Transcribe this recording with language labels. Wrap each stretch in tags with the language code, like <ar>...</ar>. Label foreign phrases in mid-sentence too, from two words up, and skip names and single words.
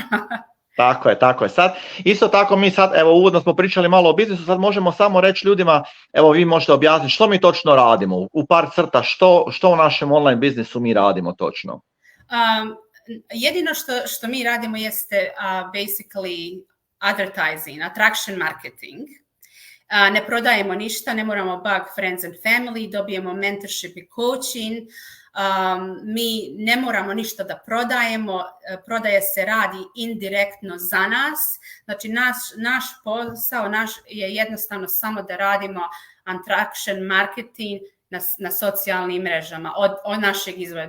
<hr>Tako je. Sad, isto tako mi sad, evo uvodno smo pričali malo o biznisu, sad možemo samo reći ljudima, evo vi možete objasniti što mi točno radimo, u par crta, što u našem online biznisu mi radimo točno. Jedino što mi radimo jeste</hr> <en>basically advertising, attraction marketing.</en> <hr>Ne prodajemo ništa, ne moramo</hr> <en>bug friends and family,</en> <hr>dobijemo mentorship i coaching. Mi ne moramo ništa da prodajemo, prodaje se radi indirektno za nas, znači naš posao je jednostavno samo da radimo</hr> <en>attraction marketing</en> <hr>na socijalnim mrežama od našeg izvora.</hr>